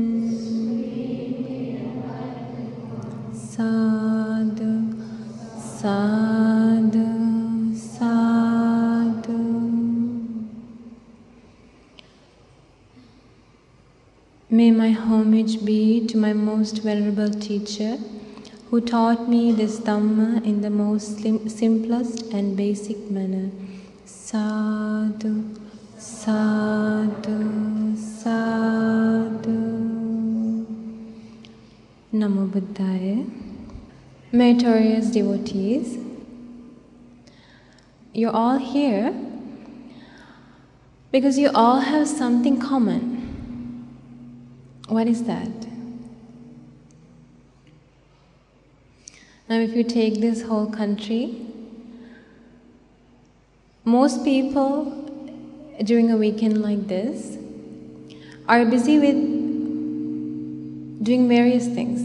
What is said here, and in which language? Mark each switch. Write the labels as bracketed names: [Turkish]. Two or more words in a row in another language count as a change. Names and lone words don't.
[Pali] Sadhu, sadhu, sadhu. [English] May my homage be to my most venerable teacher, who taught me this Dhamma in the most simplest and basic manner. [Pali] Sadhu, sadhu, sadhu. Namo Buddhaya. [English] Meritorious devotees, you're all here because you all have something common. What is that? Now, if you take this whole country, most people during a weekend like this are busy with doing various things.